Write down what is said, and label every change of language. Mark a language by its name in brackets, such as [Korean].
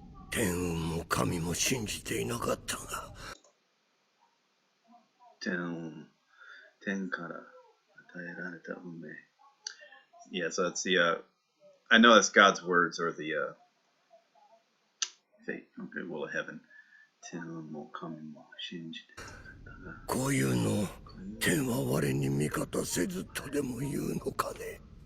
[Japanese] 天運も神も信じていなかったが天から与えられた運命. [English] Yeah, so that's the, I know that's God's words or the fate, okay, will of heaven. [Japanese] 天も神も信じてこういうの天は我に味方せずとでも言うのかね。